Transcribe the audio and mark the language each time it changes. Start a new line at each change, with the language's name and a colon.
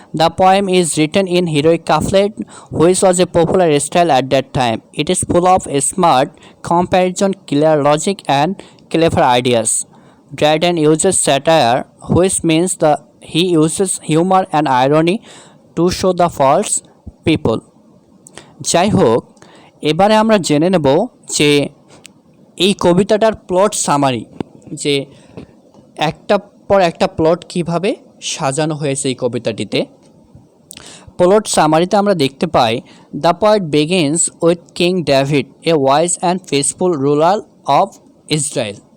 English: The poem is written in heroic couplet which was a popular style at that time. It is full of smart comparison, clear logic and clever ideas. Dryden uses satire, which means he uses humor and irony to show the false people.
Bangla: যাই হোক, এবারে আমরা জেনে নেব যে এই কবিতাটার plot summary, যে একটা পর একটা প্লট কিভাবে সাজানো হয়েছে এই কবিতাটিতে। প্লট সামারিতে আমরা দেখতে পাই,
English: The poet begins with King David, a wise and faithful ruler of Israel.